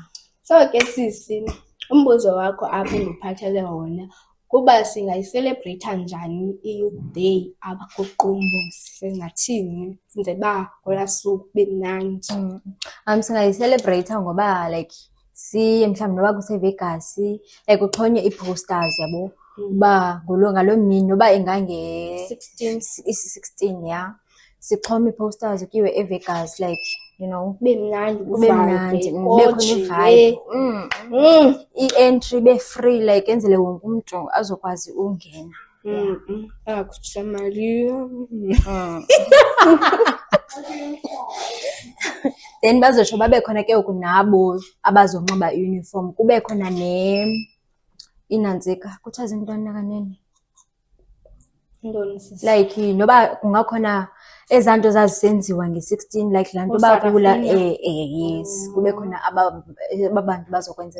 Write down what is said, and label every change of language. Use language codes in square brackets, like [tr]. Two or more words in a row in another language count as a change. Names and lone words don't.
[xh] So ke sisi, umbuzo wakho apha endiphathele wona kuba singayiselebreyitha njani i-Youth Day apha kuQumbu, singathini senze uba ngolaa suku kube mnandi. Singayiselebreyitha ngoba like siye mhlawumbi noba kuseVegas, like uxhonywe ii-posters, yabo, uba ngaloo mini noba isi-16, yeah, sixhome ii-posters kuyiwe eVegas, [en] like, you know, [xh] kube mnandi, kube mnandi, kube khona i-vibe, i-entry be-free, like enzele wonke umntu azokwazi ungena. Angakhutshisa mali. Then bazotsho babe khona ke ngoku nabo abazonxiba i-uniform, kube khona inantsika, kuthiwa zintoni nakanene, like noba kungakhona ezaa nto zazisenziwa nge-16, like laa nto bakula, yes, kube khona aba bantu bazokwenza